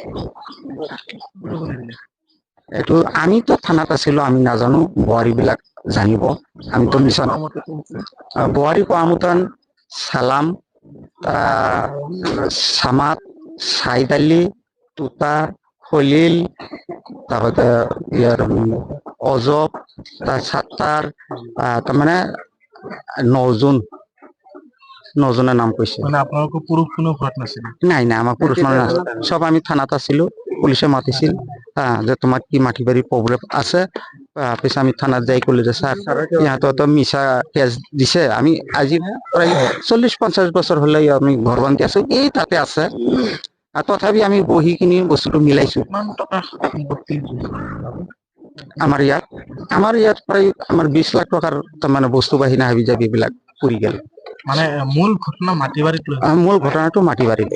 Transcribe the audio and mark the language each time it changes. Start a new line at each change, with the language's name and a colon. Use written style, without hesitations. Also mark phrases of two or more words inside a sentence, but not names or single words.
Assamese: এইটো আমিতো থানাত আছিলো আমি নাজানো বোৱাৰী বিলাক জানিব আমিতো মিছন বোৱাৰী কোৱা মতন সালাম সামাত সাইদ আলী তুতা খলিল তারপরে ইয়ার অজব সাত্তার তাৰমানে 9জনের নাম কৈছে মানে আপোনালোকৰ পুৰুষ কোনো ঘৰত নাছিল নাই আমার পুরুষ মানুষ না সব আমি থানাত আছিলো পুলিশে মাতিছিল যে তোমার কি মাটি বাড়ির প্রবলেম আছে পিছে আমি থানাত যাই কলো যে স্যার ইহঁতৰ তো মিছা কেস দিছে আমি আজি প্রায় 40-50 বছর হলে আমি ঘর বান্ধি আছো এই তাতে আছে তথাপি আমি বহি কিনি বস্তুটো মিলাইছো কিমান টকা সম্পত্তি আমাৰ ইয়াত প্ৰায় আমাৰ 20 লাখ টকাৰ তাৰমানে বস্তু বাহিনী হাবি যাবি এইবিলাক পৰি গেল মানে মূল ঘটনা মাটি বাড়িত লৈ মূল ঘটনাটো মাটি বাৰীলে